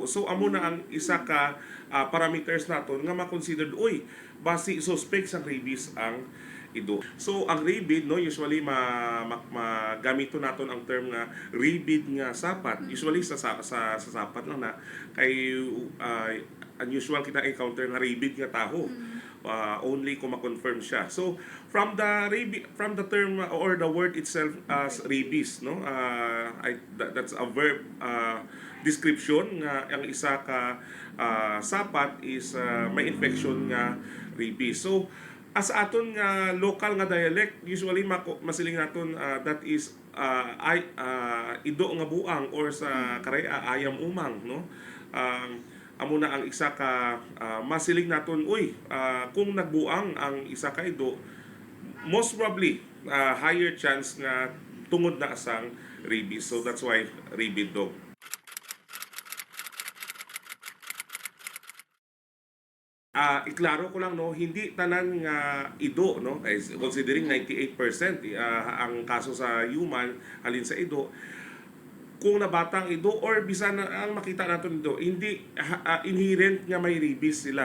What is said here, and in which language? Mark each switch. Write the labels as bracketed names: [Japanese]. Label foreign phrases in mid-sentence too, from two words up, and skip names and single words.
[Hiligaynon] So amo na ang isa ka parameters naton nga ma-considered, uy, basi suspect sang rabies ang ido. So ang rabid, no, usually magamito naton ang term nga rabid nga sapat. Usually sa sapat lang na kay unusual kita encounter nga rabid nga taho. Only kung ma-confirm siya. [English] So from the term or the word itself as rabies, no, that's a verb description [Hiligaynon] nga ang isa ka sapat is may infection nga rabies. So as aton nga local nga dialect, usually masiling naton [English] that is [Hiligaynon] ido nga buang or sa karaya [Kinaray-a] ayam umang, [Hiligaynon] no. Amo na ang isa ka masiling naton, uy, kung nagbuang ang isa ka ido, [English] most probably higher chance [Hiligaynon] na tungod na asang rabies. [English] So that's why rabid dog. [Hiligaynon] Iklaro ko lang, no, hindi tanan nga ido, no, considering 98% ang kaso sa human halin sa ido. Kung nabatang ido or bisan na ang makita natin ido, hindi inherent nga may rabies sila.